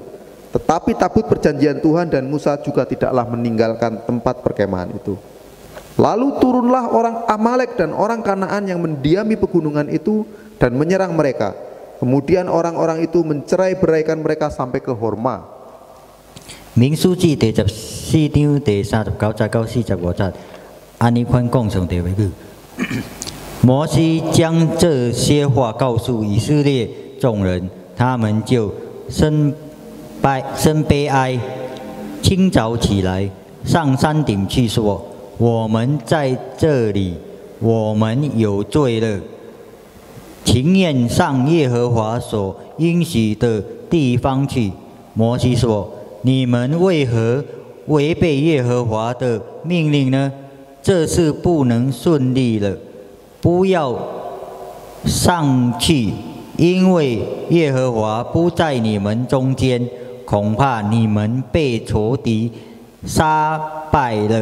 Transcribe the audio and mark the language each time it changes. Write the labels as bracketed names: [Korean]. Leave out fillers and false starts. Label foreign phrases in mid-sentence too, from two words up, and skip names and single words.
[Indonesian] Tetapi tabut perjanjian Tuhan dan Musa juga tidaklah meninggalkan tempat perkemahan itu. Lalu turunlah orang Amalek dan orang Kanaan yang mendiami pegunungan itu dan menyerang mereka. Kemudian orang-orang itu mencerai-beraikan mereka sampai ke Horma. [Min Nan Chinese] 民數記第14章第39節到45節，按呢款講上帝話語。摩西將這些話告訴以色列眾人，他們就生悲哀，清早起來，上山頂去說：我們在這裡，我們有罪了，情願上耶和華所應許的地方去。摩西說：你們為何違背耶和華的命令呢？這是不能順利了。不要上去，因为耶和华不在你们中间，恐怕你们被仇敌杀败了。